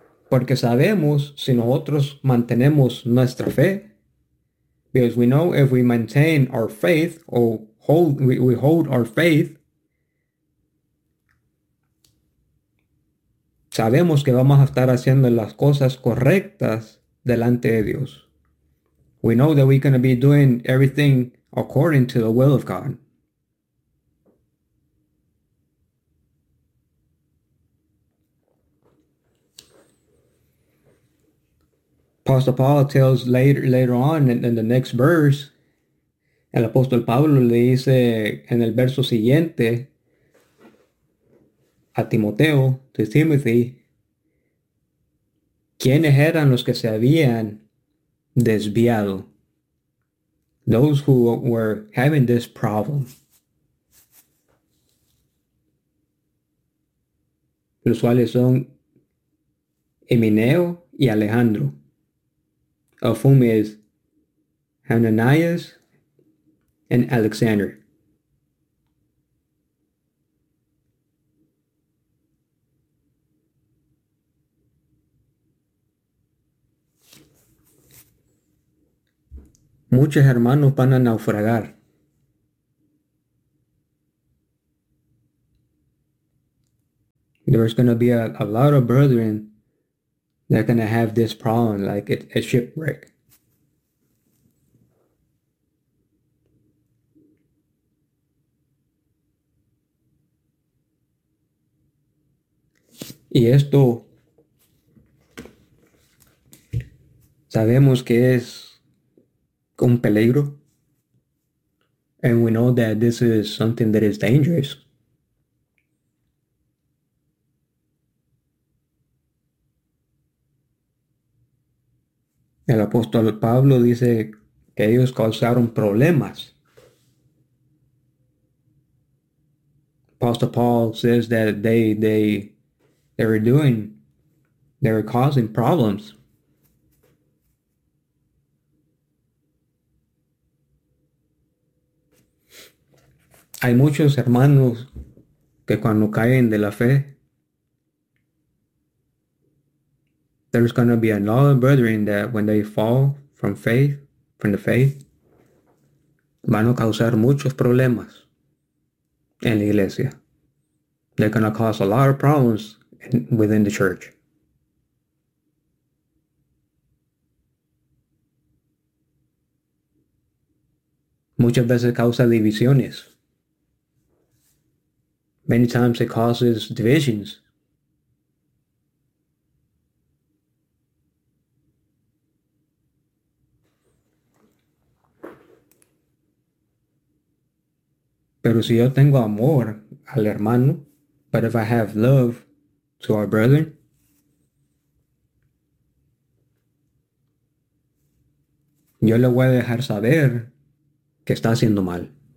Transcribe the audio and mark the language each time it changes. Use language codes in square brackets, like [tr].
[es] Porque sabemos si nosotros mantenemos nuestra fe. [en] Because we know if we maintain our faith or hold, we hold our faith. [es] Sabemos que vamos a estar haciendo las cosas correctas delante de Dios. [en] We know that we're going to be doing everything according to the will of God. Apostle Paul tells later on in the next verse, [es] el apóstol Pablo le dice en el verso siguiente a Timoteo, [en] to Timothy, [es] ¿quiénes eran los que se habían desviado? [en] Those who were having this problem. [es] Los cuales son Himeneo y Alejandro. [en] Of whom is Ananias and Alexander. [es] Muchos hermanos van a naufragar. [en] There's going to be a lot of brethren. They're going to have this problem, like a shipwreck. [es] Y esto, sabemos que es un peligro. [en] And we know that this is something that is dangerous. [es] El apóstol Pablo dice que ellos causaron problemas. [en] Apostle Paul says that they were causing problems. [es] Hay muchos hermanos que cuando caen de la fe, [en] there's going to be another brethren that when they fall from faith, from the faith, [es] van a causar muchos problemas en la iglesia. [en] They're going to cause a lot of problems within the church. [es] Muchas veces causa divisiones. [en] Many times it causes divisions. [es] Pero si yo tengo amor al hermano, [en] but if I have love to our brother, [es] yo le voy a dejar saber que está haciendo mal.